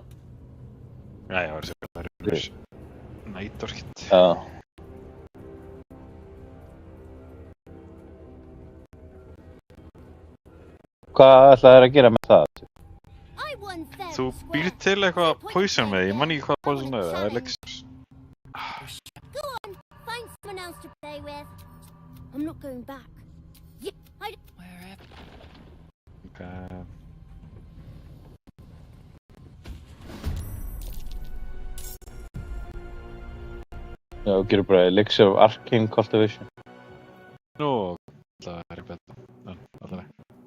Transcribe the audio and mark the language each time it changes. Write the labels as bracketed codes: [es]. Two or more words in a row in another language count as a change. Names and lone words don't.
[is] Já, ég var að segja að það er nætorkitt. Já. Hvað ætlaðu þér að gera með það? Þú býr til eitthvað poison með, ég man ekki hvað poison er, það er elixir. [en] Go on, find someone else to play with. I'm not going back. Wherever. Ok. [is] Já, þú gerir bara Elixir of Arcane Cultivation. Nú, það er betur, en allir ekki.